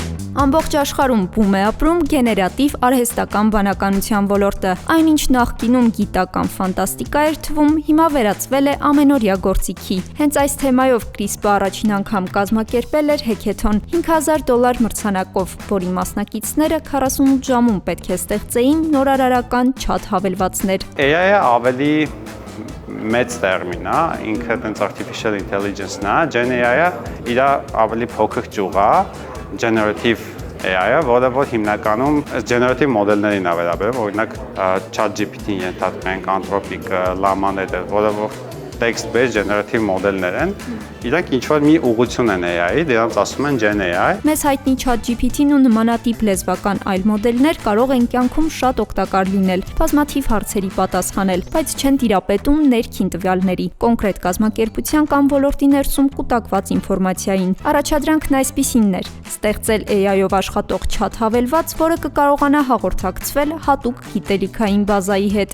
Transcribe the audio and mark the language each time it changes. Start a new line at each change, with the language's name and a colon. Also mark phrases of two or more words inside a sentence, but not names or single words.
Armenian: Ամբողջ աշխարհում բում է ապրում գեներատիվ արհեստական բանականության ոլորտը։ Այնինչ նախկինում գիտական ֆանտաստիկա էր թվում, հիմա վերածվել է ամենօրյա գործիքի։ Հենց այս թեմայով CRISP-ը առաջին անգամ կազմակերպել էր հեքեթոն $5,000 մրցանակով, որի մասնակիցները 48 ժամում պետք է ստեղծեին նորարարական չաթ հավելվածներ։ AI-ը ավելի մեծ տերմին է, ինքը տենց
English: artificial intelligence-
Armenian: ն է,
English: Gen AI-
Armenian: ը իր ավելի փոքր ճյուղ է,
English: generative AI-
Armenian: ը, որը որ հիմնականում generative մոդելներին է վերաբերում, օրինակ ChatGPT-ին ենթադրենք, Anthropic-ը, Llama-ները, որը որ
English: text-based generative
Armenian: մոդելներ են, իրանք ինչ-որ մի ուղղություն են AI-ի, դրանց ասում են
English: Gen AI։
Armenian: Մեզ հայտնի ChatGPT-ն ու նմանատիպ լեզվական այլ մոդելներ կարող են կյանքում շատ օգտակար լինել, բազմաթիվ հարցերի պատասխանել, բայց չեն տիրապետում ներքին տվյալների, կոնկրետ կազմակերպության կամ ոլորտի ներսում կուտակված ինֆորմացիային։ Առաջադրանքն այսպիսինն էր՝ ստեղծել AI-ով աշխատող չաթ հավելված, որը կկարողանա հաղորդակցվել հատուկ գիտելիքային բազայի հետ։